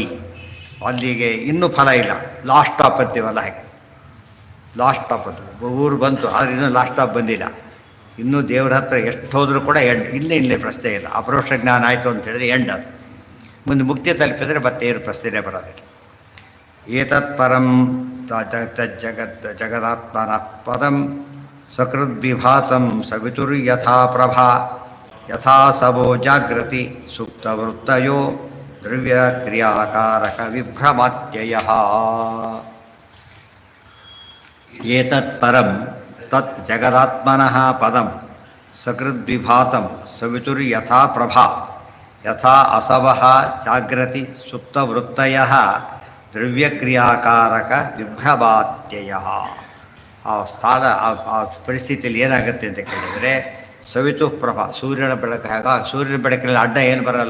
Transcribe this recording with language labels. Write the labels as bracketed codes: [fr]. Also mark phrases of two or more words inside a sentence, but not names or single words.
[kn] ಅಲ್ಲಿಗೆ ಇನ್ನೂ ಫಲ ಇಲ್ಲ, [en] last stop [kn] ಅಂತೀವಲ್ಲ ಹಾಗೆ. [en] last stop [kn] ಅದು ಊರು ಬಂತು, ಆದರೆ ಇನ್ನೂ [en] last stop [kn] ಬಂದಿಲ್ಲ. ಇನ್ನೂ ದೇವ್ರ ಹತ್ರ ಎಷ್ಟು ಹೋದರೂ ಕೂಡ ಎಂಡ್, ಇಲ್ಲೇ ಪ್ರಶ್ನೆ ಇಲ್ಲ. ಅಪರೋಕ್ಷ ಜ್ಞಾನ ಆಯಿತು ಅಂತ ಹೇಳಿದ್ರೆ ಎಂಡ್ ಅದು. ಮುಂದೆ ಮುಕ್ತಿ ತಲುಪಿದರೆ ಮತ್ತೆ ಏನು ಪ್ರಶ್ನೆನೇ ಬರೋದಿಲ್ಲ. [sa] ಏತತ್ ಪರಂ ಜಗದಾತ್ಮನಃ ಪದಂ ಸಕೃದ್ವಿಭಾತಂ ಸವಿತುರ್ಯಥಾ ಪ್ರಭಾ ಯಥಾ ಸವೋ ಜಾಗೃತಿ ಸುಪ್ತವೃತ್ತಯೋ ದ್ರವ್ಯಕ್ರಿಯಾಕಾರಕ ವಿಭ್ರಮಾತ್ಯಯಃ. ಏತತ್ ಪರಂ ತತ್ ಜಗದಾತ್ಮನಃ ಪದಂ ಸಕೃದ್ವಿಭಾತಂ ಸವಿತುರ್ಯಥಾ ಪ್ರಭಾ ಯಥಾ ಅಸವಃ ಜಾಗೃತಿ ಸುಪ್ತವೃತ್ತಯಃ ದ್ರವ್ಯಕ್ರಿಯಾಕಾರಕ ವಿಭ್ರಮಾತ್ಯಯಃ. [kn] ಆ ಸ್ಥಳ ಆ ಪರಿಸ್ಥಿತಿಯಲ್ಲಿ ಏನಾಗುತ್ತೆ ಅಂತ ಕೇಳಿದರೆ, [sa] ಸವಿತು ಪ್ರಭಾ, [kn] ಸೂರ್ಯನ ಬೆಳಕು ಹೇಗ, ಸೂರ್ಯನ ಬೆಳಕಿನಲ್ಲಿ ಅಡ್ಡ ಏನು ಬರಲ್ಲ.